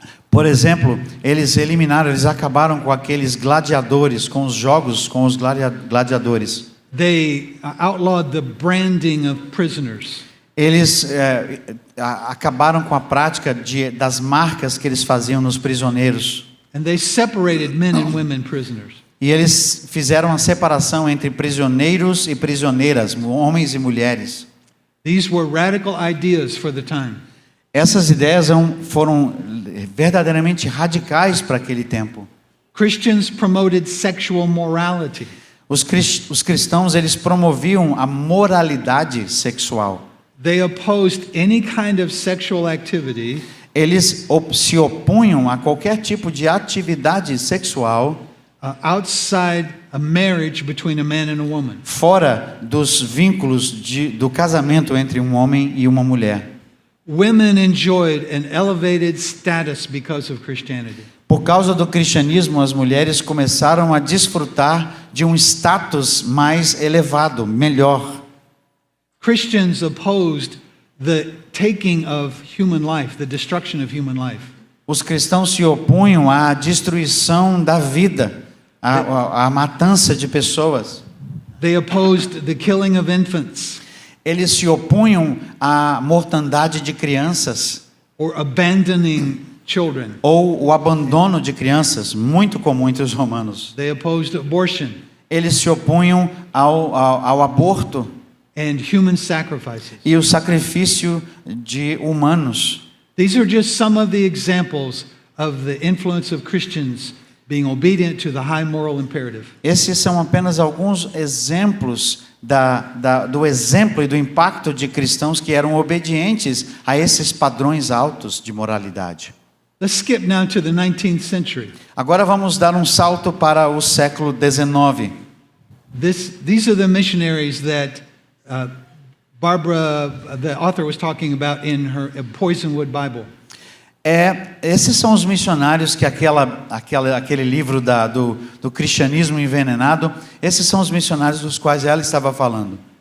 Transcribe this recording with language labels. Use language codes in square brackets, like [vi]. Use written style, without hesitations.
[pt] Por exemplo, eles acabaram com aqueles gladiadores, com os jogos com os gladiadores. [en] They outlawed the branding of prisoners. [pt] Eles acabaram com a prática das marcas que eles faziam nos prisioneiros. [en] And they separated men and women prisoners. [pt] E eles fizeram a separação entre prisioneiros e prisioneiras, homens e mulheres. [en] These were radical ideas for the time. [pt] Essas ideias foram verdadeiramente radicais para aquele tempo. [en] Christians promoted sexual morality. [pt] Os cristãos, eles promoviam a moralidade sexual. [en] They opposed any kind of sexual activity [pt] Eles se opunham a qualquer tipo de atividade sexual [en] outside a marriage between a man and a woman. [pt] fora dos vínculos do casamento entre um homem e uma mulher. [en] Women enjoyed an elevated status because of Christianity. [pt] Por causa do cristianismo, as mulheres começaram a desfrutar de um status mais elevado, melhor. [en] Christians opposed the taking of human life, the destruction of human life. [pt] Os cristãos se opunham à destruição da vida, à matança de pessoas. [en] They opposed the killing of infants [pt] Eles se opunham à mortandade de crianças [en] or abandoning children. [pt] ou o abandono de crianças, muito comum entre os romanos. [en] They opposed abortion [pt] Eles se opunham ao aborto [en] and human sacrifices. [pt] e o sacrifício de humanos. [en] These are just some of the examples of the influence of Christians being obedient to the high moral imperative. [pt] Esses são apenas alguns exemplos do exemplo e do impacto de cristãos que eram obedientes a esses padrões altos de moralidade. [en] Let's skip now to the 19th century. [pt] Agora vamos dar um salto para o século XIX. [en] These are the missionaries that Barbara, the author, was talking about in her Poisonwood Bible. [pt] Esses são os missionários que aquele livro do cristianismo envenenado, esses são os missionários dos quais ela estava falando.